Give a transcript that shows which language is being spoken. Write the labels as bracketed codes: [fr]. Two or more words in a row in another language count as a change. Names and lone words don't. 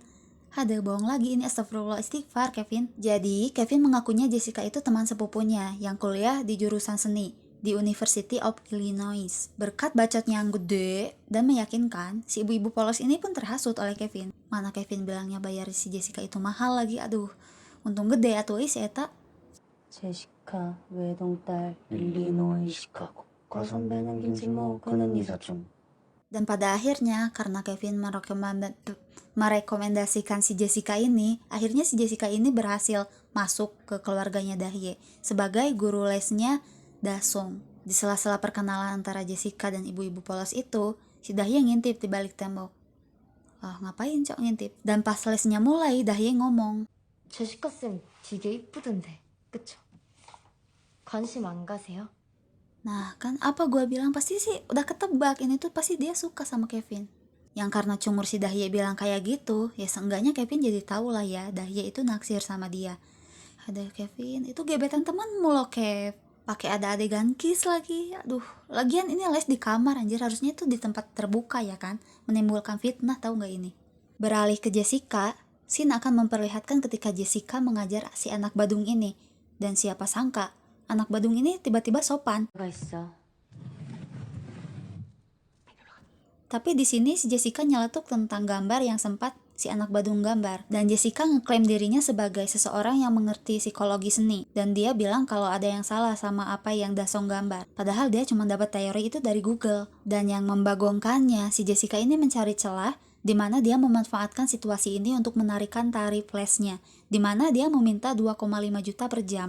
[id] Ada bohong lagi ini, astagfirullah, istighfar Kevin. Jadi Kevin mengakunya Jessica itu teman sepupunya yang kuliah di jurusan seni. di University of Illinois. Berkat bacotnya yang gede dan meyakinkan, si ibu-ibu polos ini pun terhasut oleh Kevin. Mana Kevin bilangnya bayar si Jessica itu mahal lagi, aduh. Untung gede [su] atuh si eta. [ko] 제시카 외동딸 일리노이 시카고 과선배는 김진모 그는 이사촌. [id] Dan pada akhirnya, karena Kevin merekomendasikan si Jessica ini, akhirnya si Jessica ini berhasil masuk ke keluarganya Dahye sebagai guru lesnya Dasong. Di sela-sela perkenalan antara Jessica dan ibu-ibu polos itu, si Dahye ngintip di balik tembok. Ngapain cok ngintip? Dan pas lesnya mulai, Dahye ngomong, [ko] 제시카 쌤 되게 이쁘던데 그쵸? 관심 안 가세요? [id] nah kan apa gue bilang, pasti sih udah ketebak, ini tuh pasti dia suka sama Kevin. Yang karena cungur si Dahye bilang kayak gitu, ya seenggaknya Kevin jadi tahu lah ya, Dahye itu naksir sama dia. Ada Kevin, itu gebetan temanmu loh Kev. Pakai ada adegan kiss lagi, aduh. Lagian ini les di kamar anjir, harusnya itu di tempat terbuka ya kan, menimbulkan fitnah, tahu nggak ini? Beralih ke Jessica, scene akan memperlihatkan ketika Jessica mengajar si anak badung ini. Dan siapa sangka, anak badung ini tiba-tiba sopan. [ko] 뭐가 있어? [id] Tapi di sini si Jessica nyeletuk tentang gambar yang sempat si anak badung gambar. Dan Jessica ngeklaim dirinya sebagai seseorang yang mengerti psikologi seni. Dan dia bilang kalau ada yang salah sama apa yang Dasong gambar. Padahal dia cuma dapat teori itu dari Google. Dan yang membagongkannya, si Jessica ini mencari celah di mana dia memanfaatkan situasi ini untuk menarikan tarif lesnya, di mana dia meminta 2,5 juta per jam.